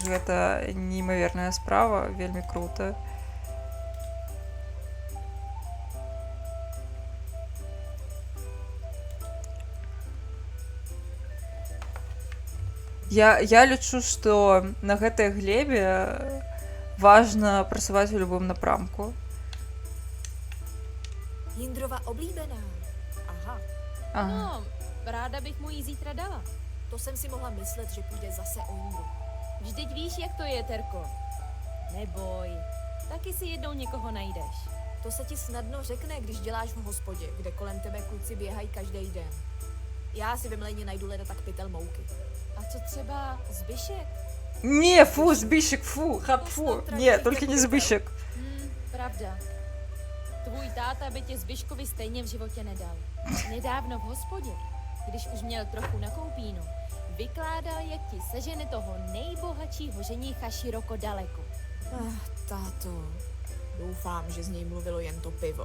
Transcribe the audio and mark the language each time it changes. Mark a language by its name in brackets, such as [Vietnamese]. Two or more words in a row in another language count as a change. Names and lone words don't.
[Belarusian] Гэта неймаверная справа, вельмі крута. Я лічу, што на гэтай глебе важна працаваць у любым напрамку. [Czech] Jindrova oblíbená. Aha. No, ráda bych mu ji zítra dala. To jsem si mohla myslet, že půjde zase o Jindru. Vždyť víš, jak to je, Terko. Neboj, taky si jednou někoho najdeš. To se ti snadno řekne, když děláš v hospodě, kde kolem tebe kluci běhají každý den. Já si ve mlejně najdu leda tak pytel mouky. A co třeba Zbyšek? [Ukrainian] Не, фу, Збіщик, фу, хапфу. Не, тільки не Збіщик. [Czech] Pravda. Tvůj táta by tě Zbyškovi stejně v životě nedal. Nedávno v hospodě, když už měl trochu na koupínu, vykládal, jak ti sežene toho nejbohatšího ženicha široko daleko. Táto, doufám, že z něj mluvilo jen to pivo.